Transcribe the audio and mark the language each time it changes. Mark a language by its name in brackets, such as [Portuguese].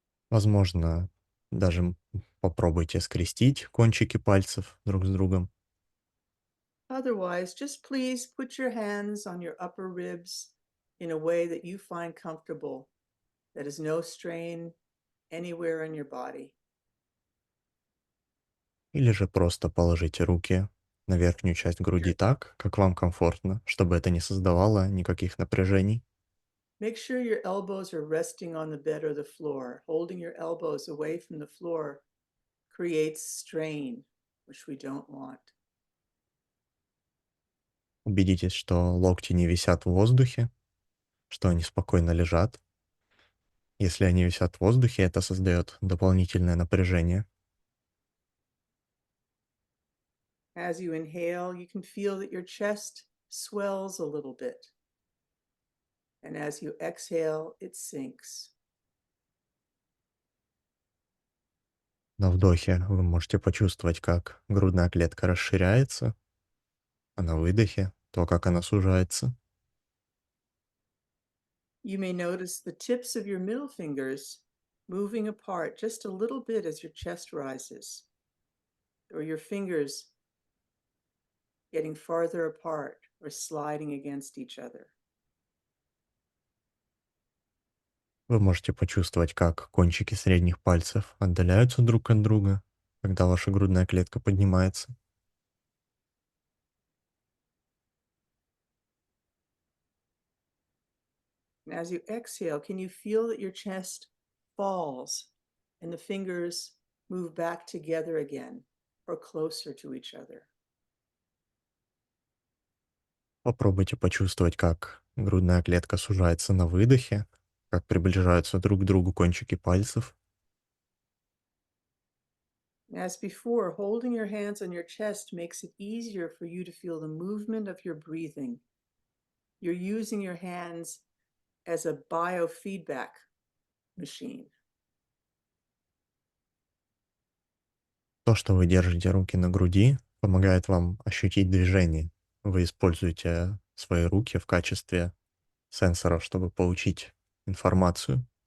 [Russian] Возможно, даже попробуйте скрестить кончики пальцев друг с другом. [English] Otherwise, just please put your hands on your upper ribs in a way that you find comfortable, that is no strain anywhere in your body. [Russian] Или же просто положите руки на верхнюю часть груди так, как вам комфортно, чтобы это не создавало никаких напряжений. [English] Make sure your elbows are resting on the bed or the floor. Holding your elbows away from the floor creates strain, which we don't want. [Russian] Убедитесь, что локти не висят в воздухе, что они спокойно лежат. Если они висят в воздухе, это создает дополнительное напряжение. [English] As you inhale, you can feel that your chest swells a little bit. And as you exhale, it sinks. [Russian] На вдохе вы можете почувствовать, как грудная клетка расширяется, а на выдохе то, как она сужается. [English] You may notice the tips of your middle fingers moving apart just a little bit as your chest rises, or your fingers getting farther apart or sliding against each other. [Russian] Вы можете почувствовать, как кончики средних пальцев отдаляются друг от друга, когда ваша грудная клетка поднимается. [English] And as you exhale, can you feel that your chest falls and the fingers move back together again or closer to each other? [Russian] Попробуйте почувствовать, как грудная клетка сужается на выдохе, как приближаются друг к другу кончики пальцев. [English] As before, holding your hands on your chest makes it easier for you to feel the movement of your breathing. You're using your hands as a biofeedback machine. [Russian] То, что вы держите руки на груди, помогает вам ощутить движение. Вы используете свои руки в качестве сенсоров, чтобы получить информацию.